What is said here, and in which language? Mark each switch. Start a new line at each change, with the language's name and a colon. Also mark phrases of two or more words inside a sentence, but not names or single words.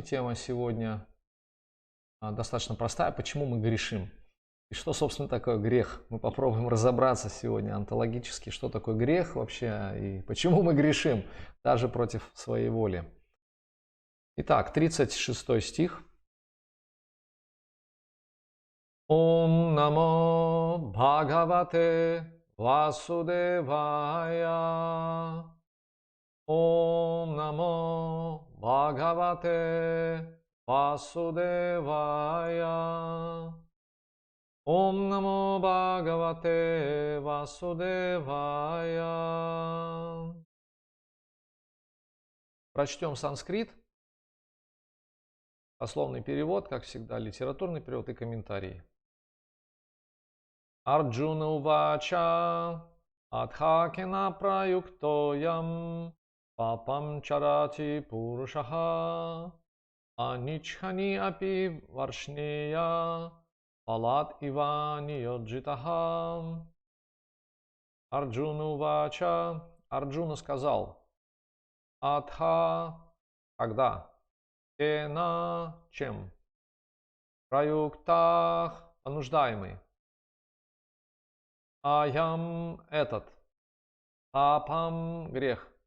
Russian: Тема сегодня достаточно простая. Почему мы грешим? И что, собственно, такое грех? Мы попробуем разобраться сегодня онтологически, что такое грех вообще и почему мы грешим даже против своей воли. Итак, 36 стих.
Sanskrit: ॐ नमो भगवते वासुदेवाय. ॐ नमो भगवते वासुदेवाय. ॐ नमो भगवते वासुदेवाय.
Russian: Прочтем санскрит, дословный перевод, как всегда, литературный перевод и комментарии.
Sanskrit: अर्जुन उवाच अथकेन प्रयुक्तोऽयं पापं चरति पूरुषः अनिच्छन् अपि वार्ष्णेय बलाद् इव नियोजितः. अर्जुन उवाच.
Russian: Арджуна сказал: Адха, когда? Кена, чем? Праюктах, понуждаемый. Аям, этот. Апам, грех.